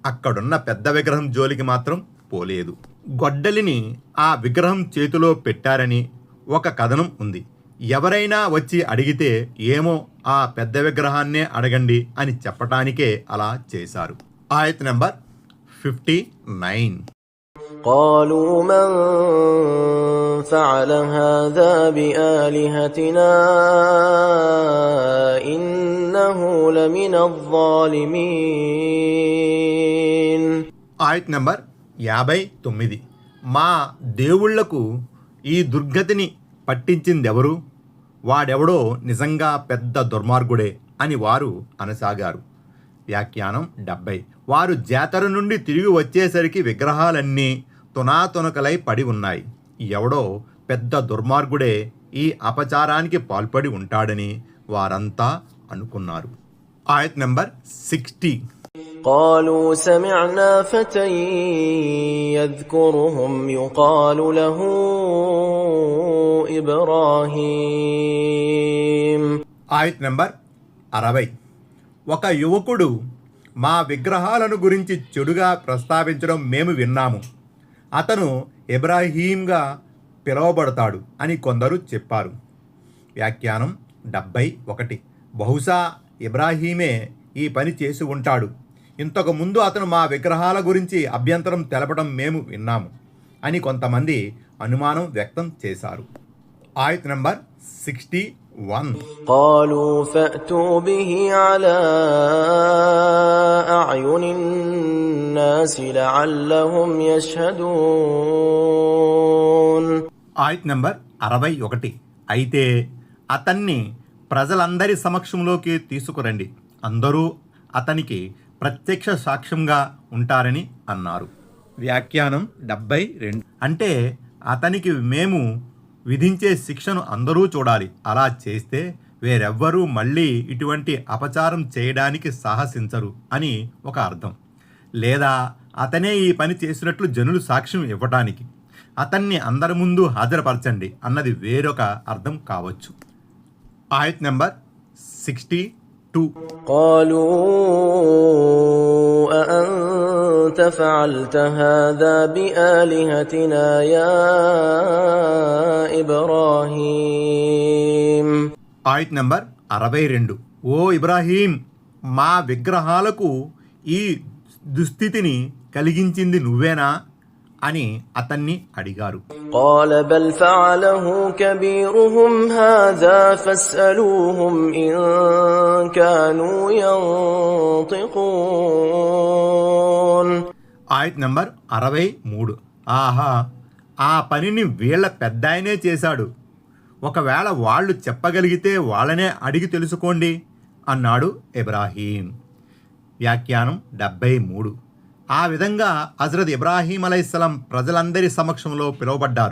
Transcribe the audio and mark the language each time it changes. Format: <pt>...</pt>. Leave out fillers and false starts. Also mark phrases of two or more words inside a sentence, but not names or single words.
<te>అక్కడున్న పెద్ద విగ్రహం జోలికి మాత్రం పోలేదు. గొడ్డలిని ఆ విగ్రహం చేతిలో పెట్టారని ఒక కథనం ఉంది. ఎవరైనా వచ్చి అడిగితే ఏమో ఆ పెద్ద విగ్రహాన్నే అడగండి అని చెప్పటానికే అలా చేశారు. ఆయత్ నెంబర్ 59.</te> <ar>قالوا من فعل هذا بآلهتنا إنه لمن الظالمين.</ar> <te>ఆయత్ నెంబర్ 59. మా దేవుళ్లకు ఈ దుర్గతిని పట్టించిందెవరు? వాడెవడో నిజంగా పెద్ద దుర్మార్గుడే అని వారు అనసాగారు. వ్యాఖ్యానం 70. వారు జాతర నుండి తిరిగి వచ్చేసరికి విగ్రహాలన్నీ తునాతునకలై పడి ఉన్నాయి. ఎవడో పెద్ద దుర్మార్గుడే ఈ అపచారానికి పాల్పడి ఉంటాడని వారంతా అనుకున్నారు. ఆయత్ నెంబర్ 60.</te> <ar>قالوا سمعنا فتى يذكرهم يقال له إبراهيم.</ar> <te>ఆయత్ నెంబర్ 60. ఒక యువకుడు మా విగ్రహాలను గురించి చెడుగా ప్రస్తావించడం మేము విన్నాము. అతను ఇబ్రాహీంగా పిలువబడతాడు అని కొందరు చెప్పారు. వ్యాఖ్యానం 71. బహుశా ఇబ్రాహీమే ఈ పని చేసి ఉంటాడు. ఇంతకు ముందు అతను మా విగ్రహాల గురించి అభ్యంతరం తెలపడం మేము విన్నాము అని కొంతమంది అనుమానం వ్యక్తం చేశారు. ఆయత్ నెంబర్ 61.</te> <ar>قالوا فأتوا به على أعين الناس لعلهم يشهدون.</ar> <te>ఆయత్ నెంబర్ 61. అయితే అతన్ని ప్రజలందరి సమక్షంలోకి తీసుకురండి, అందరూ అతనికి ప్రత్యక్ష సాక్ష్యంగా ఉంటారని అన్నారు. వ్యాఖ్యానం 72. అంటే అతనికి మేము విధించే శిక్షను అందరూ చూడాలి. అలా చేస్తే వేరెవ్వరూ మళ్ళీ ఇటువంటి అపచారం చేయడానికి సాహసించరు అని ఒక అర్థం. లేదా అతనే ఈ పని చేసినట్లు జనులు సాక్ష్యం ఇవ్వటానికి అతన్ని అందరి ముందు హాజరుపరచండి అన్నది వేరొక అర్థం కావచ్చు. ఆయత్ నెంబర్ 62.</te> <ar>قالوا أأنت فعلت هذا بآلهتنا يا إبراهيم.</ar> <te>ఆయత్ నెంబర్ 62. ఓ ఇబ్రాహీం, మా విగ్రహాలకు ఈ దుస్థితిని కలిగించింది నువ్వేనా అని అతన్ని అడిగారు.</te> <ar>قال بل فعله كبيرهم هذا فاسألوهم إن كانوا ينطقون.</ar> <te>ఆయత్ నెంబర్ 63. ఆహా, ఆ పనిని వీళ్ళ పెద్దాయనే చేశాడు. ఒకవేళ వాళ్ళు చెప్పగలిగితే వాళ్ళనే అడిగి తెలుసుకోండి అన్నాడు ఇబ్రాహీం. వ్యాఖ్యానం 73. ఆ విధంగా హజ్రత్ ఇబ్రాహీం అలైహిస్సలాం ప్రజలందరి సమక్షంలో పిలువబడ్డారు.</te>